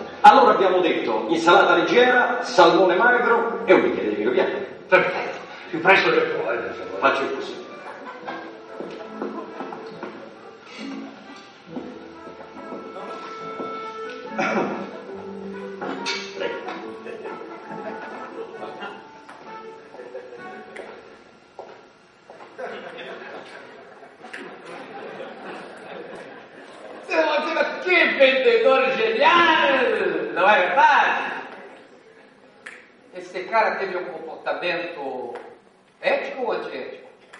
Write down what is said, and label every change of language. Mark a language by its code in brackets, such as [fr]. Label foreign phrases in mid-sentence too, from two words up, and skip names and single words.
[it] Allora abbiamo detto insalata leggera, salmone magro e un bicchiere di vino bianco. Perfetto, più presto che puoi, per favore. Faccio il possibile. Prego. [pt] Que vendedor genial! Não é verdade? Esse cara teve um comportamento ético ou antiético?